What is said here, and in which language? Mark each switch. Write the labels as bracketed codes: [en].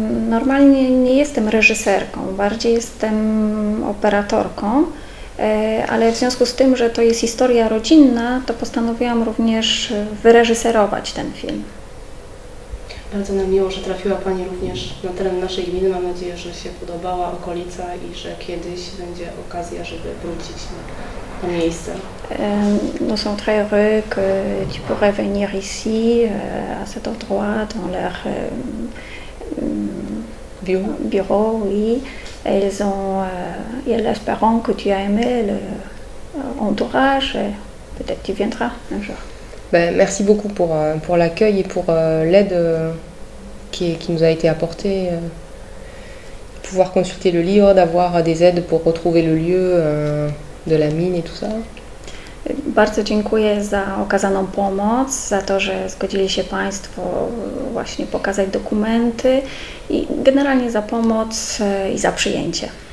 [pl] Normalnie nie jestem reżyserką, bardziej jestem operatorką, ale w związku z tym, że to jest historia rodzinna, to postanowiłam również wyreżyserować ten film. Bardzo nam miło, że trafiła Pani również na teren naszej gminy. Mam nadzieję, że się podobała okolica i że kiedyś będzie okazja, żeby wrócić na miejsce. [fr] Nous sommes très heureux que tu pourrais venir ici, à cet endroit, dans l'air bureau, oui. Elles espèrent que tu as aimé l'entourage. Peut-être tu viendras un jour. Ben, merci beaucoup pour l'accueil et pour l'aide qui nous a été apportée. Pouvoir consulter le livre, d'avoir des aides pour retrouver le lieu de la mine et tout ça. [pl] Bardzo dziękuję za okazaną pomoc, za to, że zgodzili się Państwo właśnie pokazać dokumenty i generalnie za pomoc i za przyjęcie.